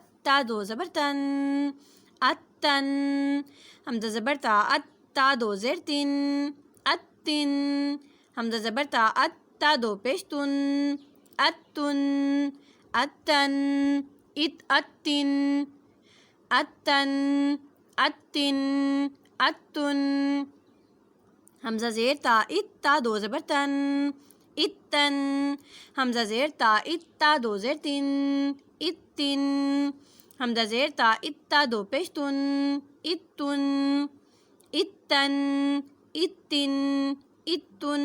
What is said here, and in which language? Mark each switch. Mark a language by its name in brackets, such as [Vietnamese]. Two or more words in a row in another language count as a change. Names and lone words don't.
[Urdu] تا 2 زبر تن۔ اتن۔ ہمزہ زبر تا۔ ات. تا 2 زیر تِن۔ اتِن۔ ہمزہ زبر تا۔ ات. تا 2 پیش تُن۔ اتُن۔ اتن. اِت۔ اتِن۔ اتن. اتن اتن. حمزہ زیر تا اتا دو زبر تن اتن. حمزہ زیر تا اتا دو زیر تن اتن. حمزہ زیر تا اتا دو پیش تن اتن اتن اتن اتن.